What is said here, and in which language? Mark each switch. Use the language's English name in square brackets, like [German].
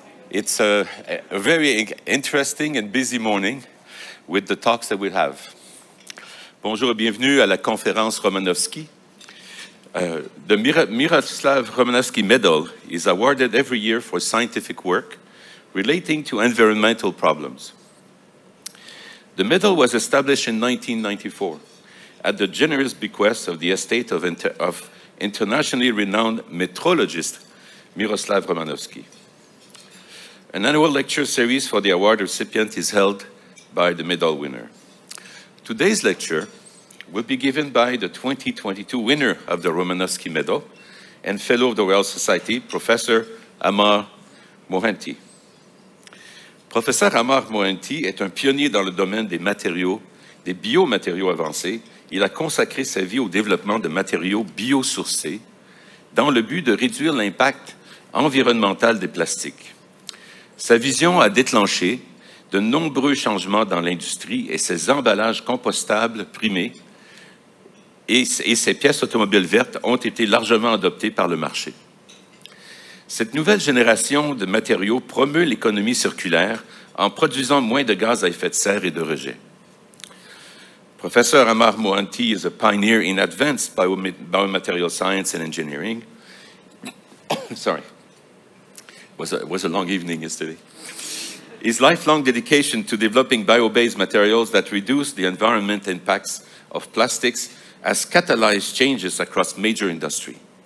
[English] It's a very interesting and busy morning with the talks that we'll have. [French] Bonjour et bienvenue à la conférence Romanowski. [English] The Miroslaw Romanowski Medal is awarded every year for scientific work relating to environmental problems. The medal was established in 1994 at the generous bequest of the estate of internationally renowned metrologist Miroslaw Romanowski. An annual lecture series for the award recipient is held by the medal winner. Today's lecture will be given by the 2022 winner of the Romanowski Medal and Fellow of the Royal Society, Professor Amar Mohanty. [French] Professeur Amar Mohanty est un pionnier dans le domaine des matériaux, des biomatériaux avancés. Il a consacré sa vie au développement de matériaux biosourcés dans le but de réduire l'impact environnemental des plastiques. Sa vision a déclenché de nombreux changements dans l'industrie et ses emballages compostables primés et ses pièces automobiles vertes ont été largement adoptées par le marché. Cette nouvelle génération de matériaux promeut l'économie circulaire en produisant moins de gaz à effet de serre et de rejet. [English] Professor Amar Mohanty is a pioneer in advanced biomaterial science and engineering. Sorry, it was a long evening yesterday. His lifelong dedication to developing bio-based materials that reduce the environmental impacts of plastics has catalyzed changes across major industry.